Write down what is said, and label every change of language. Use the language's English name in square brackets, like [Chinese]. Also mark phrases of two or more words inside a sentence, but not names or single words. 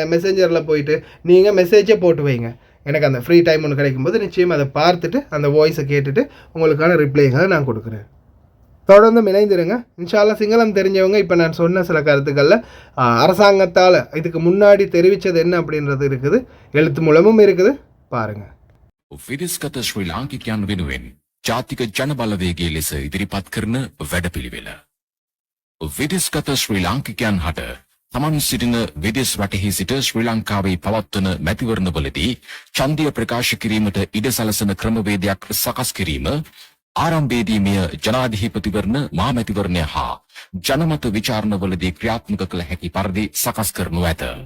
[Tamil] மெசேஞ்சரில் போயிட்டு நீங்கள் மெசேஜை போட்டு வைங்க. எனக்கு அந்த [English] free time [Tamil] ஒன்று கிடைக்கும்போது நிச்சயம் அதை பார்த்துட்டு அந்த வாய்ஸை கேட்டுட்டு உங்களுக்கான ரிப்ளைகளை நான் கொடுக்குறேன். தொடர்ந்து இணைந்திருங்க. [Arabic] إن شاء الله [Tamil] சிங்களம் தெரிஞ்சவங்க இப்போ நான் சொன்ன சில கருத்துக்களில் அரசாங்கத்தால் இதுக்கு முன்னாடி தெரிவித்தது என்ன அப்படின்றது இருக்குது, எழுத்து மூலமும் இருக்குது, பாருங்கள். [Sinhala] විදෙස්ගත ශ්‍රී ලාංකිකයන් වෙනුවෙන් ජාතික ජනබලවේගයේ ලෙස ඉදිරිපත් කරන වැඩපිළිවෙල. විදෙස්ගත ශ්‍රී ලාංකිකයන් හට තමන් සිටින විදෙස් රටෙහි සිට ශ්‍රී ලංකාවේ පවත්වන මැතිවරණවලදී ඡන්දය ප්‍රකාශ කිරීමට ඉඩ සලසන ක්‍රමවේදයක් සකස් කිරීම, ආරම්භයේදී මෙය ජනාධිපතිවරණ, මහමැතිවරණය හා ජනමත විචාරණවලදී ක්‍රියාත්මක කළ හැකි පරිදි සකස් කරනු ඇත.